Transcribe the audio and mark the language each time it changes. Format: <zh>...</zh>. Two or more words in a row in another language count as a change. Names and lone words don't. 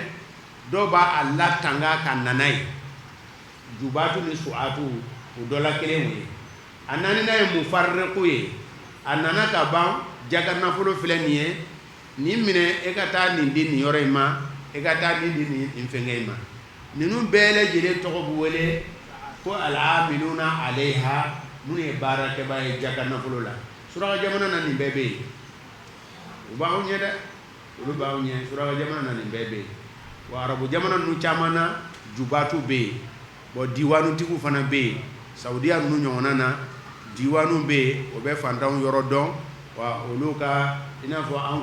<bm>dɔw b'a a latanga ka nana ye jubaatu ni su'aatu o dɔ la kelen o ye a naaninan ye mufarriqu ye a nana ka ban jaga nafolo filɛ nin ye nin minɛ e ka taa nin di nin yɔrɔ in ma e ka taa nin di nin fɛngɛ in ma ninnu bɛɛ lajɛlen tɔgɔ bɛ wele ko</bm> <ar>العاملون عليها</ar> <bm>minnu ye baarakɛbaa ye jaga nafolo la suraka jamana na nin bɛɛ bɛ yen u b'anw ɲɛ dɛ olu b'anw ɲɛ suraka jamana na nin bɛɛ bɛ yen wa arabu jamana ninnu caman na jubaatu bɛ yen bon diwaanutigiw fana bɛ yen saudiya ninnu ɲɔgɔnna na diwaanu bɛ yen o bɛ fantanw yɔrɔ dɔn wa olu ka i n'a fɔ anw</bm>